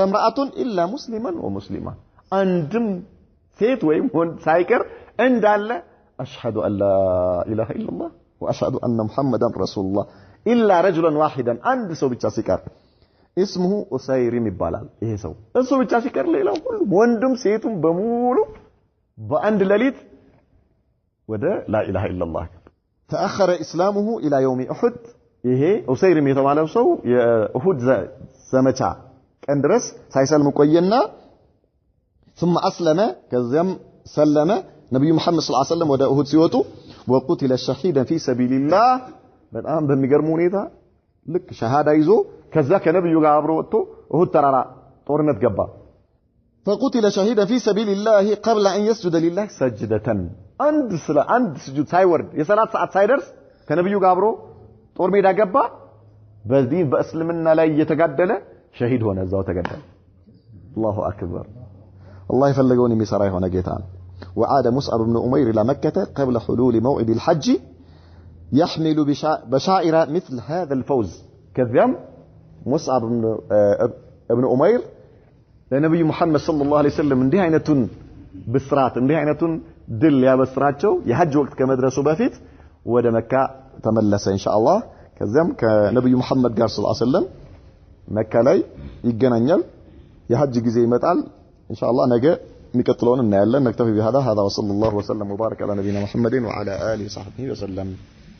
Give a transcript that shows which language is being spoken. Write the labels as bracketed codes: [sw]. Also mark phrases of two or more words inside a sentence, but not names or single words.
[ar] امراه الا مسلما ومسلمه [am] አንድም ሴት ወይም ወንድ ሳይቀር እንዳለ [ar] اشهد ان لا اله الا الله واشهد ان محمدا رسول الله الا رجلا واحدا [am] አንድ ሰው ብቻ ሲቀር [ar] اسمه أسيرم [am] ይባላል ይሄ ሰው እሱ ብቻ ሲቀር ሌላው ሁሉ ወንድም ሴቱም በሙሉ በአንድ ሌሊት ወደ [ar] لا اله الا الله تأخر اسلامه الى يوم احد [am] ይሄ ኡሰይርም የተባለው ሰው የኡሁድ ዘመቻ ቀን ድረስ ሳይሰልም ቆየና [ar] ثم اسلم [am] ከዚያም ሰለመ ነብዩ መሐመድ [ar] صلى الله عليه وسلم [am] ወደ ኡሁድ ሲወጡ [ar] وقتل شهيدا في سبيل الله [am] በጣም በሚገርም ሁኔታ ልክ ሸሃዳ ይዞ ከዛ ከነብዩ ጋር አብሮ ወጥቶ ኡሁድ ተራራ ጦርነት ገባ [ar] فقتل شهيدا في سبيل الله قبل ان يسجد لله سجدة [am] አንድ ስጁድ ሳይወርድ የሰላት ሰዓት ሳይደርስ ከነብዩ ጋር አብሮ ጦር ሜዳ ገባ በዚህ በእስልምና ላይ እየተጋደለ ሸሂድ ሆነ እዛው ተገደለ [ar] الله اكبر الله يفلقون [am] የሚሰራ የሆነ ጌታ ነው [ar] وعاد مصعب بن عمير الى مكة قبل حلول موعد الحج يحمل بشائر مثل هذا الفوز كذب مصعب بن عمير [am] ለነብዩ መሐመድ [ar] صلى الله عليه وسلم [am] እንዲህ አይነቱን ብስራት እንዲህ አይነቱን ድል ያበስራቸው የሐጅ ወቅት ከመድረሱ በፊት ወደ መካ ተመለሰ [ar] إن شاء الله [am] ከዛም ከነብዩ መሐመድ ጋር [ar] صلى الله عليه وسلم [am] መካ ላይ ይገናኛል የሐጅ ጊዜ ይመጣል [ar] إن شاء الله [am] ነገ የሚቀጥለውን እናያለን [ar] نكتفي بهذا وصلى الله وسلم وبارك على نبينا محمد وعلى اله وصحبه وسلم